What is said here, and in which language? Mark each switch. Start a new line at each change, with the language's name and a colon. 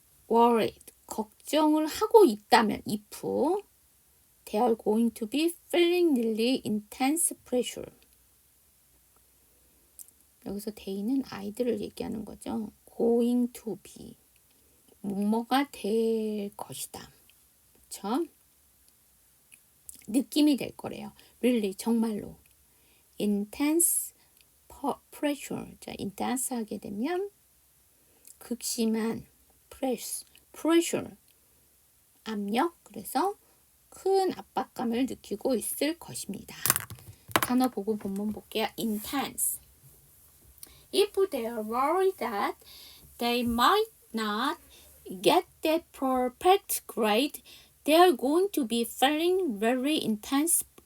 English: worried
Korean: 걱정을 하고 있다면
English: if they are going to be feeling really intense pressure.
Korean: 여기서 they는 아이들을 얘기하는 거죠.
English: going to be
Korean: 뭐뭐가 될 것이다. 그쵸? 느낌이 될 거래요. really 정말로 intense pressure. 자, intense 하게 되면 극심한 pressure 압력. 그래서 큰 압박감을 느끼고 있을 것입니다. 단어 보고 본문 볼게요. intense.
English: If they are worried that they might not get that perfect grade, they are going to be feeling very intense